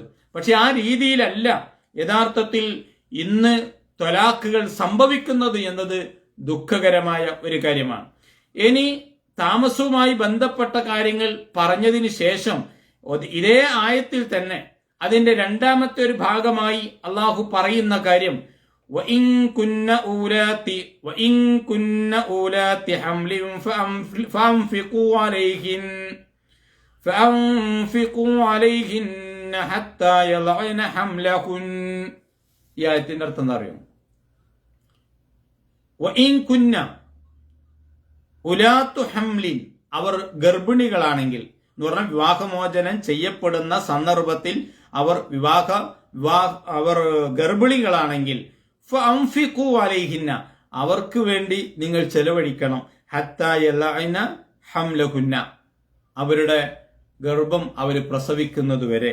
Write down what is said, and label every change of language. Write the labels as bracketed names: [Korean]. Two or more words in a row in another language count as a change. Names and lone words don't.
[Malayalam] പക്ഷെ ആ രീതിയിലല്ല യഥാർത്ഥത്തിൽ ഇന്ന് ത്വലാഖുകൾ സംഭവിക്കുന്നത് എന്നത് ദുഃഖകരമായ ഒരു കാര്യമാണ്. ഇനി താമസവുമായി ബന്ധപ്പെട്ട കാര്യങ്ങൾ പറഞ്ഞതിന് ശേഷം ഇതേ ആയത്തിൽ തന്നെ അതിന്റെ രണ്ടാമത്തെ ഒരു ഭാഗമായി അള്ളാഹു പറയുന്ന കാര്യം [Arabic] وَإِن كُنَّ أُولَاتِ حَمْلٍ فَأَنفِقُوا عَلَيْهِنَّ حَتَّى يَضَعْنَ حَمْلَهُنَّ. [Malayalam] ഈ ആയത്തിന്റെ അർത്ഥം എന്താ അറിയോ? [Arabic] وَإِن كُنَّ أُولَاتُ حَمْلٍ, [Malayalam] അവർ ഗർഭിണികളാണെങ്കിൽ എന്ന് പറഞ്ഞാൽ വിവാഹമോചനം ചെയ്യപ്പെടുന്ന സന്ദർഭത്തിൽ അവർ ഗർഭിണികളാണെങ്കിൽ [Arabic] فأنفقوا عليهن, [Malayalam] അവർക്ക് വേണ്ടി നിങ്ങൾ ചെലവഴിക്കണം. [Arabic] حتى يضعن حملهن, [Malayalam] അവരുടെ ഗർഭം അവർ പ്രസവിക്കുന്നത് വരെ.